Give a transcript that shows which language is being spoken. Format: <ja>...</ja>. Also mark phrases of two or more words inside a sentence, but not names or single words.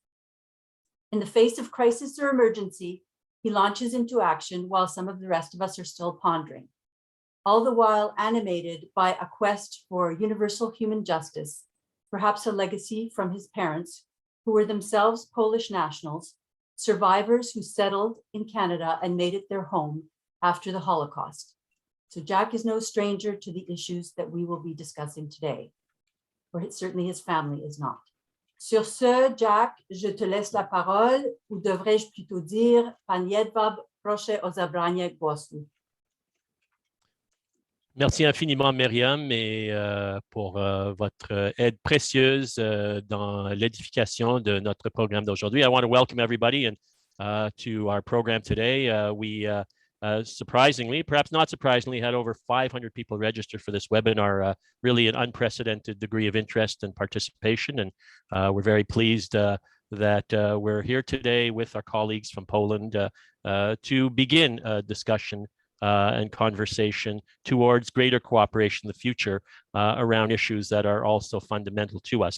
<en>In the face of crisis or emergency, he launches into action while some of the rest of us are still pondering, all the while animated by a quest for universal human justice, perhaps a legacy from his parents, who were themselves Polish nationals, survivors who settled in Canada and made it their home after the Holocaust. So Jack is no stranger to the issues that we will be discussing today, or certainly his family is not.</en> <fr>Sur ce, Jack, je te laisse la parole, ou devrais-je plutôt dire,</fr> <pl>pan Jedwab, proszę o zabranie głosu.</pl> <fr>Merci infiniment, Myriam, et pour votre aide précieuse dans l'édification de notre programme d'aujourd'hui.</fr> <en>I want to welcome everybody and to our program today. We surprisingly, perhaps not surprisingly, had over 500 people register for this webinar, really an unprecedented degree of interest and participation. And we're very pleased that we're here today with our colleagues from Poland to begin a discussion and conversation towards greater cooperation in the future around issues that are also fundamental to us.</en>